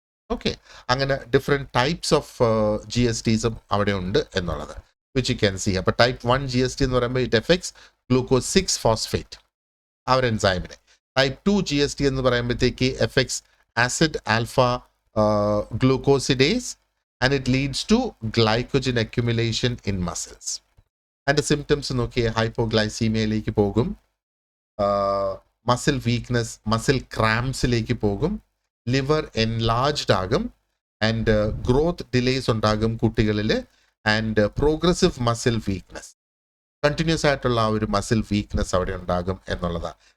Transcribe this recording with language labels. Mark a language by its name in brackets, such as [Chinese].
[Malayalam] Okay, അങ്ങനെ different types of GSDസും അവിടെ ഉണ്ട് എന്നുള്ളത് [English] Which you can see. [Malayalam] അപ്പോൾ ടൈപ്പ് 1 GSD എന്ന് പറയുമ്പോൾ ഇറ്റ് എഫക്ട്സ് ഗ്ലൂക്കോസ് 6-ഫോസ്ഫേറ്റ് ആ ഒരു എൻസൈമിനെ. ടൈപ്പ് 2 GSD എന്ന് പറയുമ്പോഴത്തേക്ക് effects acid alpha glucosidase [English] and it leads to glycogen accumulation in muscles. [Malayalam] അതിൻ്റെ സിംറ്റംസ് നോക്കിയേ, ഹൈപ്പോഗ്ലൈസീമിയയിലേക്ക് പോകും, മസിൽ വീക്ക്നെസ്, മസിൽ ക്രാംസിലേക്ക് പോകും, ലിവർ എൻലാർജ്ഡ് ആകും, ആൻഡ് ഗ്രോത്ത് ഡിലേസ് ഉണ്ടാകും കുട്ടികളിൽ, and progressive muscle weakness, continuous ആയിട്ടുള്ള ആ ഒരു മസിൽ വീക്ക്നെസ് അവിടെ ഉണ്ടാകും എന്നുള്ളതാണ്.